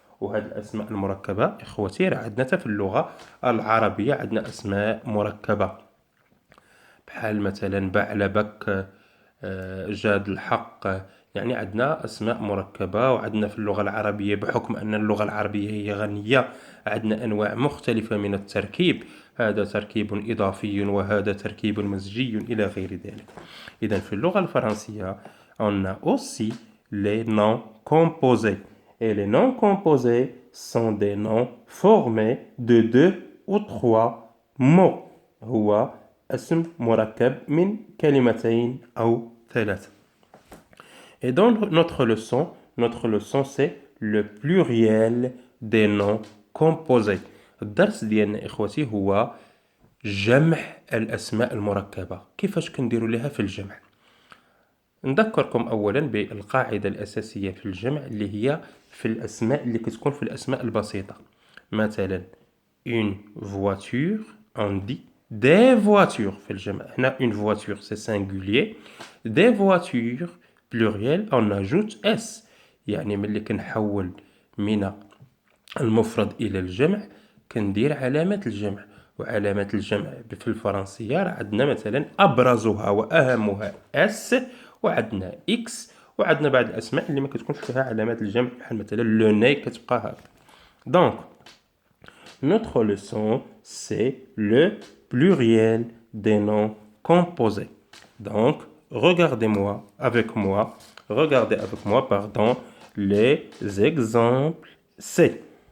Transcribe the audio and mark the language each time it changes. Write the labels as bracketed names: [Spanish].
[Arabic] وهذه الأسماء المركبة إخوتي راه عندنا في اللغة العربية عندنا أسماء مركبة، بحال مثلا بعلبك، جاد الحق، يعني عندنا أسماء مركبة. وعندنا في اللغة العربية بحكم أن اللغة العربية هي غنية عندنا أنواع مختلفة من التركيب، هذا تركيب إضافي وهذا تركيب مزجي إلى غير ذلك. إذن في اللغة الفرنسية [French] on a aussi les noms composés. Et les noms composés sont des noms formés de 2 ou 3 mots. [Arabic] هو اسم مركب من كلمتين أو 3. [French] Et dans notre leçon c'est le pluriel des noms composés. [Arabic] الدرس ديالنا إخوتي هو جمع الأسماء المركبة. كيفاش كنديروا لها في الجمع؟ نذكركم أولا بالقاعدة الأساسية في الجمع اللي هي في الأسماء اللي كتكون في الأسماء البسيطة. [French] مثلا une voiture on dit des voitures [Arabic] في الجمع. [French] هنا une voiture c'est singulier، des voitures pluriel on ajoute s. [Arabic] يعني ملي كنحول من المفرد إلى الجمع كندير علامة الجمع، وعلامة الجمع في الفرنسية عندنا مثلا أبرزها وأهمها s، وعندنا x، وعندنا بعض الأسماء اللي ما كتكونش فيها علامات الجمع بحال مثلا [French] لو ني [Arabic] كتبقى هكا. [French] Donc notre leçon c'est le pluriel des noms composés. Donc, regardez avec moi, pardon, les exemples C.